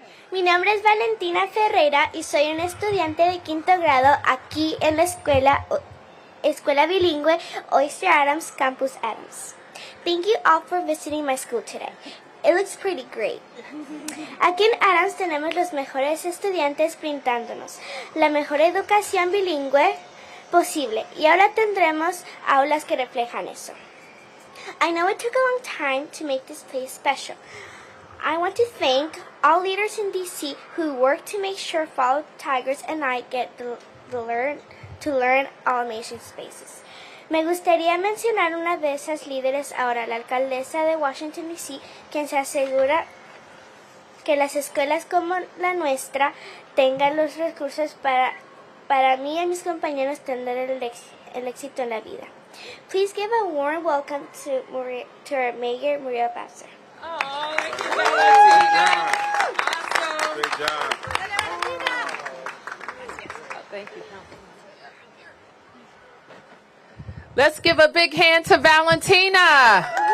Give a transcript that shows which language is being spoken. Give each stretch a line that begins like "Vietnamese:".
Spanish: Mi nombre es Valentina Ferreira y soy una estudiante de quinto grado aquí en la escuela bilingüe Oyster Adams Campus Adams.
English: Thank you all for visiting my school today. It looks pretty great.
Spanish: Aquí en Adams tenemos los mejores estudiantes brindándonos la mejor educación bilingüe posible y ahora tendremos aulas que reflejan eso.
English: I know it took a long time to make this place special. I want to thank all leaders in DC who work to make sure fellow Tigers and I get to learn all amazing spaces.
Spanish: Me gustaría mencionar una de esas líderes ahora, la alcaldesa de Washington, D.C., quien se asegura que las escuelas como la nuestra tengan los recursos para mí y mis compañeros tener el éxito en la vida.
English: Please give a warm welcome to our Mayor, Muriel Bowser. Oh, thank you, Valentina. Awesome. Great job. Thank you. Let's give a big hand to Valentina.